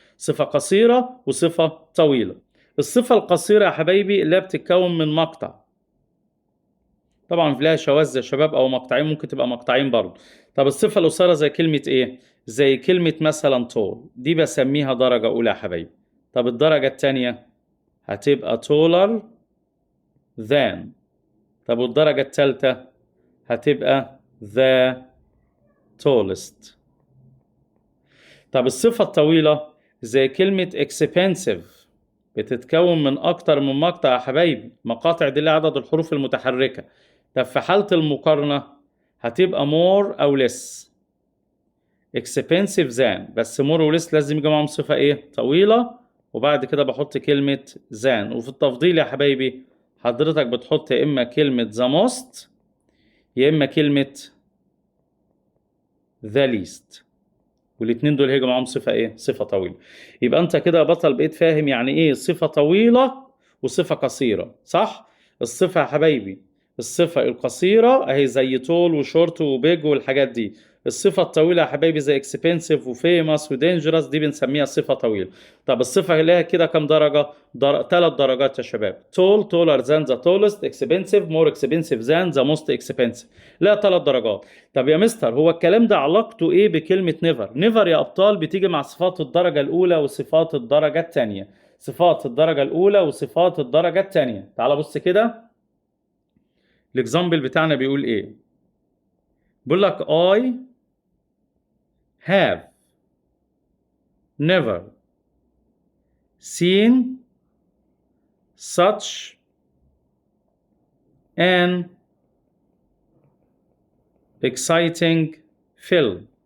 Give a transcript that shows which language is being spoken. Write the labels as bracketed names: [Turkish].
[Arabic] صفة قصيرة وصفة طويلة. الصفة القصيرة يا حبايبي اللي بتتكون من مقطع، طبعا في لها شواذ يا شباب، او مقطعين، ممكن تبقى مقطعين برضه. طب الصفه القصيره زي كلمه ايه؟ زي كلمه مثلا طول، دي بسميها درجه اولى يا حبايبي. طب الدرجه الثانيه هتبقى [English] taller than. [Arabic] طب والدرجه الثالثه هتبقى [English] the tallest. [Arabic] طب الصفة الطويلة زي كلمة expensive بتتكون من أكتر من مقطع يا حبايبي، مقاطع دي اللي عدد الحروف المتحركة. طب في حالة المقارنة هتبقى more أو less. [English] expensive than، [Arabic] بس more و less لازم يجي معاهم صفة إيه؟ طويلة، وبعد كده بحط كلمة than. وفي التفضيل يا حبايبي حضرتك بتحط يا إما كلمة the most يا إما كلمة the least، والاتنين دول هيجوا معاهم صفة ايه؟ صفة طويلة. يبقى انت كده يا بطل بقيت فاهم يعني ايه صفة طويلة وصفة قصيرة، صح؟ الصفة يا حبايبي الصفة القصيرة اهي زي طول وشورت وبيج والحاجات دي. الصفة الطويلة يا حبايبي زي اكسبنسيف وفيموس ودينجرس، دي بنسميها صفة طويلة. طب الصفة اللي هي كده كام درجة؟ 3 درجات يا شباب. [English] tall taller than the tallest، expensive more expensive than the most expensive. [Arabic] لا 3 درجات. طب يا مستر هو الكلام ده علاقته ايه بكلمة نيفر؟ نيفر يا ابطال بتيجي مع صفات الدرجة الاولى وصفات الدرجة الثانية. صفات الدرجة الاولى وصفات الدرجة الثانية. تعال بص كده الاكزامبل بتاعنا بيقول ايه. بيقول لك [English] I have never seen such an exciting film.